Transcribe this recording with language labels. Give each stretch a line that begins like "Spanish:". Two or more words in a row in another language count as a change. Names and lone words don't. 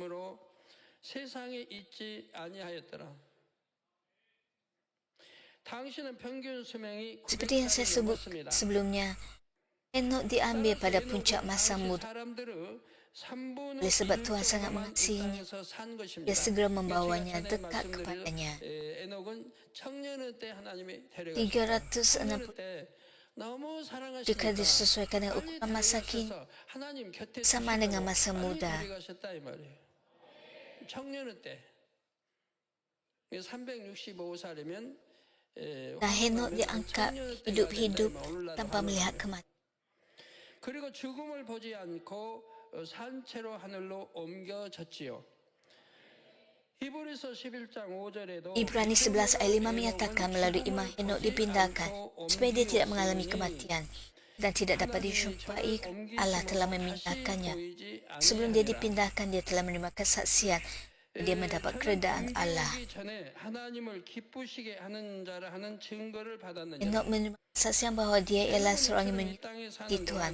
Malay: Seperti yang saya sebut sebelumnya, Henok diambil pada puncak masa muda.
Korean: 3분의
Malay: Oleh sebab Tuhan sangat mengasihinya,
Korean: 산 것입니다.
Malay: Dia segera membawanya dekat kepadanya.
Korean: 에녹은 청년의 때 하나님이 데려가셨다. 360 청년의 때 너무
Malay: juga
Korean: 사랑하시니까
Malay: disesuaikan dengan
Korean: 빨리
Malay: ukuran masa kini
Korean: 데려가셔서 하나님 곁에
Malay: sama dengan
Korean: 두시려고
Malay: masa
Korean: 빨리
Malay: muda.
Korean: 데려가셨다 이 말이에요. 청년의 때 365살이면
Malay: Dan Henok diangkat hidup-hidup tanpa melihat kematian.
Korean: 그리고 죽음을 보지 않고 산채로 하늘로 옮겨졌지요. 히브리서 11장 5절에도
Malay: Ibrani 11 ayat 5 menyatakan melalui iman Henok dipindahkan supaya dia tidak mengalami kematian dan tidak dapat dijumpai. Allah telah memindahkannya. Sebelum dia dipindahkan, dia telah menerima kesaksian. Dia mendapat keredaan Allah. Henok menerima kesaksian bahawa dia ialah seorang yang menyukai Tuhan.